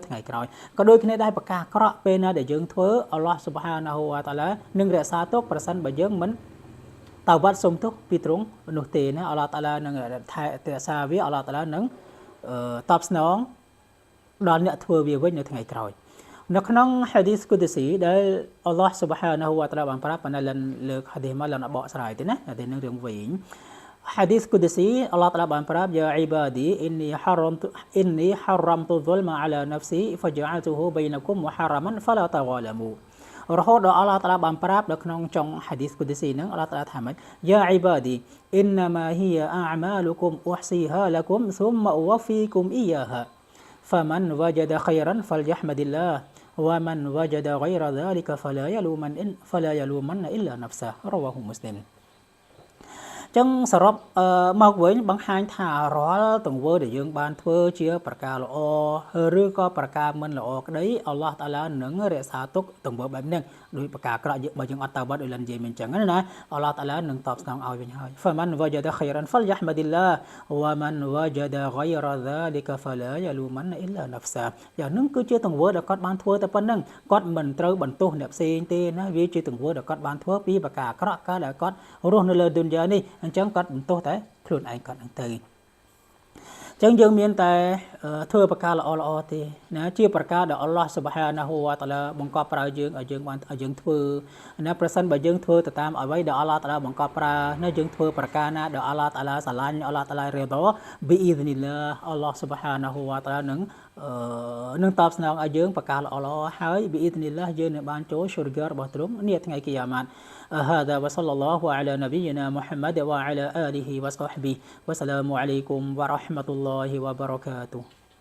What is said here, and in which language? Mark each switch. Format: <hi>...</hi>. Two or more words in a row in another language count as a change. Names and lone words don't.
<km>ថ្ងៃក្រោយក៏ដូចគ្នាដែរប្រការក្រក់ពេលណាដែលយើងធ្វើ</km> <ar>الله سبحانه وتعالى</ar> <km>នឹងរក្សាទុកប្រសិនបើយើងមិនតវ៉ាត់សុំទោសពីទ្រង់នោះទេណា</km> <ar>الله تعالى</ar> <km>នឹងថែរក្សាវា</km> <ar>الله تعالى</ar> <km>នឹងតបស្នងដល់អ្នកធ្វើវាវិញនៅថ្ងៃក្រោយនៅក្នុង</km> <ar>حديث قدسي</ar> <km>ដែល</km> <ar>الله سبحانه وتعالى</ar> <km>បានប្រាប់ប៉ុន្តែលើកហាឌីសមកលនបកស្រាយទេណាតែនឹងរឿងវិញ</km> <ar>حديث قدسي الله تعالى</ar> <km>បានប្រាប់</km> <ar>يا عبادي إني حرمت الظلم على نفسي فجعلته بينكم محرما فلا تظالموا</ar> <km>រហូតដល់</km> <ar>អល់ឡោះតាឡា</ar> <km>បានប្រាប់នៅក្នុងចុង</km> <ar>ហាឌីសគុឌស៊ីហ្នឹងអល់ឡោះតាឡា</ar> <km>ថាម៉េច</km> <ar>يا عبادي إنما هي أعمالكم أحصيها لكم ثم أوفيكم إياها فمن وجد خيرا فليحمد الله ومن وجد غير ذلك فلا يلومن إلا نفسه رواه مسلم</ar> <km>ចឹងសរុប មកវិញបង្ហាញថារាល់ទង្វើដែលយើងបានធ្វើជាប្រការល្អឬក៏ប្រការមិនល្អក្តី</km> <ar>الله تعالى</ar> <km>នឹងរក្សាទុកទង្វើបែបនេះដោយប្រការក្រក់បើយើងអត់តវ៉ាត់ដូចលិននិយាយមិនចឹងណា</km> <ar>الله تعالى</ar> <km>នឹងតបស្នងឲ្យវិញហើយ</km> <ar>فمن وجد خيرا فليحمد الله ومن وجد غير ذلك فلا يلومن إلا نفسه</ar> <km>យ៉ាងនឹងគឺជាទង្វើដែលគាត់បានធ្វើតែប៉ុណ្្នឹងគាត់មិនត្រូវបន្ទោសអ្នកផ្សេងទេណាវាជាទង្វើដែលគាត់បានធ្វើពីប្រការ ក្រក់កាលដែលគាត់រស់នៅលើឌុនយ៉ានេះអញ្ចឹងគាត់បន្ទោសតែខ្លួនឯងគាត់ហ្នឹងទៅអញ្ចឹងយើងមានតែធ្វើប្រការល្អទេណាជាប្រ ការដែល</km> <ar>الله سبحانه وتعالى</ar> <km>បង្កប់ប្រើយើងឲ្យយើងបានឲ្យយើងធ្វើណាប្រសិនបើយើងធ្វើទៅតាមអ្វីដែល</km> <ar>الله تعالى</ar> <km>បង្កប់ប្រើណាយើងធ្វើប្រការណាដែល</km> <ar>الله تعالى</ar> <km>ស្រឡាញ់</km> <ar>الله تعالى</ar> <km>រ៉េដោ</km> <ar>بإذن الله الله سبحانه وتعالى</ar> <km>នឹងតបស្នងឲ្យយើងប្រការល្អហើយ</km> <ar>بإذن الله</ar> <km>យើងនឹងបានចូលស៊ូរហ្គារបស់ទ្រង់នាថ្ងៃគីយ៉ាម៉ាត់</km> <ar>هذا وصلى الله على نبينا محمد وعلى آله وصحبه والسلام عليكم ورحمة الله وبركاته</ar>